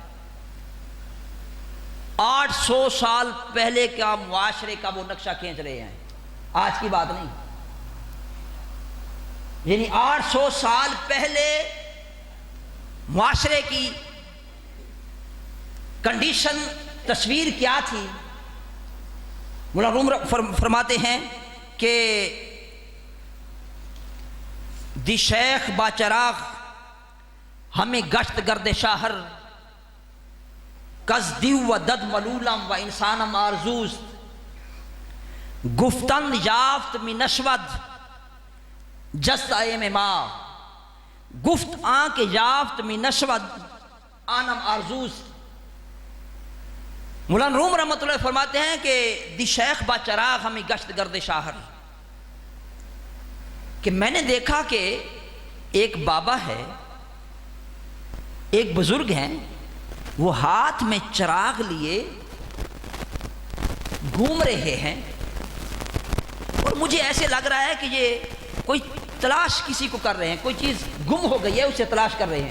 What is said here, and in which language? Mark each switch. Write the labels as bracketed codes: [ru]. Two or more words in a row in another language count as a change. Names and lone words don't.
[ur] 800 سال پہلے کا معاشرے کا وہ نقشہ کھینچ رہے ہیں، آج کی بات نہیں، یعنی 800 سال پہلے معاشرے کی کنڈیشن، تصویر کیا تھی؟ مولانا روم فرماتے ہیں کہ [fa] دی شیخ با چراغ ہمیں گشت گرد شاہر، کز دیو و دد ملولم و انسانم آرزوز، گفتن یافت می نشود جست ایم ما، گفت آنکھ یافت می نشود آنم آرزوز۔ [ur] مولانا روم رحمۃ اللہ فرماتے ہیں کہ [fa] دی شیخ با چراغ ہمیں گشت گرد شاہر، [ur] کہ میں نے دیکھا کہ ایک بابا ہے، ایک بزرگ ہیں، وہ ہاتھ میں چراغ لیے گھوم رہے ہیں، اور مجھے ایسے لگ رہا ہے کہ یہ کوئی تلاش کسی کو کر رہے ہیں، کوئی چیز گم ہو گئی ہے، اسے تلاش کر رہے ہیں۔